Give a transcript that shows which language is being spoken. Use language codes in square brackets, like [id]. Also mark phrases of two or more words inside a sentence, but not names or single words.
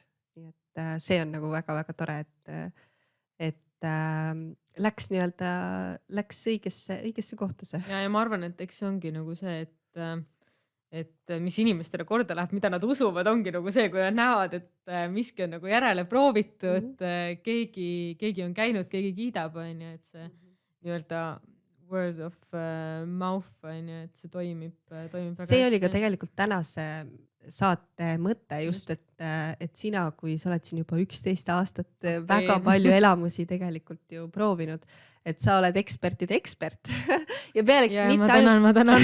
[et] Nii et see on nagu väga tore, et läks õigesse kohta see. Ja ma arvan, et eks see ongi nagu see, et mis inimestele korda läheb, mida nad usuvad, ongi nagu see, kui nad näevad, et miski on nagu järele proovitud, keegi on käinud, keegi kiidab, et see nii-öelda [en] words of mouth, [et] et see toimib väga hästi. See oli ka tegelikult tänase saate mõte just, et sina, kui sa oled siin juba 11 aastat väga palju elamusi tegelikult ju proovinud, et sa oled ekspertide ekspert ja pealeks ma tänan.